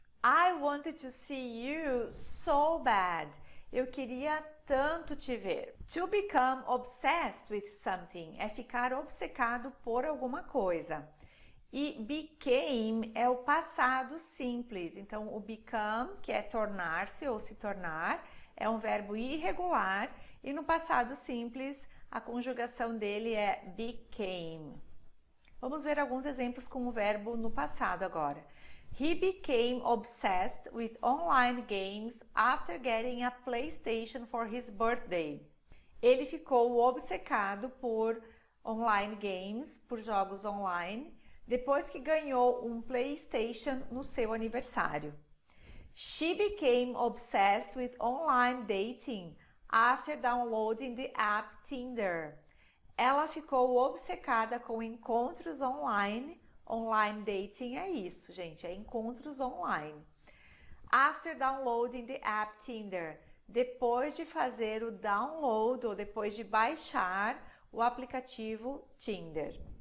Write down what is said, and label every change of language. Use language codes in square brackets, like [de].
[en] I wanted to see you so bad. [pt] Eu queria tanto te ver. [en] To become obsessed with something [pt] é ficar obcecado por alguma coisa. E became é o passado simples. Então, o become, que é tornar-se ou se tornar, é um verbo irregular. E no passado simples, a conjugação dele é became. Vamos ver alguns exemplos com o verbo no passado agora. [en] He became obsessed with online games after getting a PlayStation for his birthday. [pt] Ele ficou obcecado por online games, por jogos online, depois que ganhou um PlayStation no seu aniversário. [en] She became obsessed with online dating after downloading the app Tinder. [pt] Ela ficou obcecada com encontros online. Online dating é isso, gente, é encontros online. [en] After downloading the app Tinder, [pt] depois de fazer o download ou depois de baixar o aplicativo Tinder.